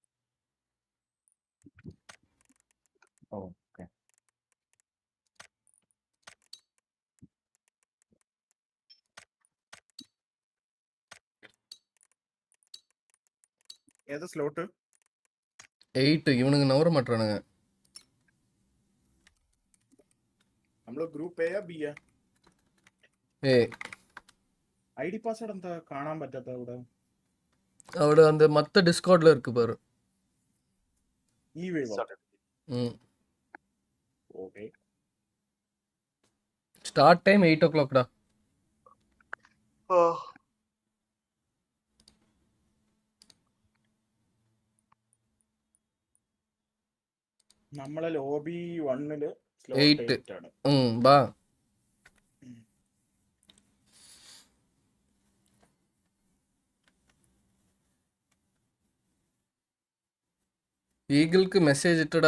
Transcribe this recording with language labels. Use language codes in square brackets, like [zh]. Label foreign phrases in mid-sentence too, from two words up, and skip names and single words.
[ta] ஓகே. ஏதோ ஸ்லோட்டு 8 இவனுங்க நவர மாட்டானுங்க. [ml] നമ്മള് ഗ്രൂപ്പ് എയാ ബിയാ? ഏ [en] ID password [ml] എന്താ കാണാൻ പറ്റാത്ത അവിടെ? [ta] അവിടെ அந்த மத்த டிஸ்கார்ட்ல இருக்கு பாரு. [ml] ഈ [en] wave okay. start time 8 o'clock [ta] டா. [ml] നമ്മളെ ലോബി 1ല് സ്ലോട്ട് 8 ആണ്. [ta] பா ஈகிளுக்கு மெசேஜ் இட்டடா.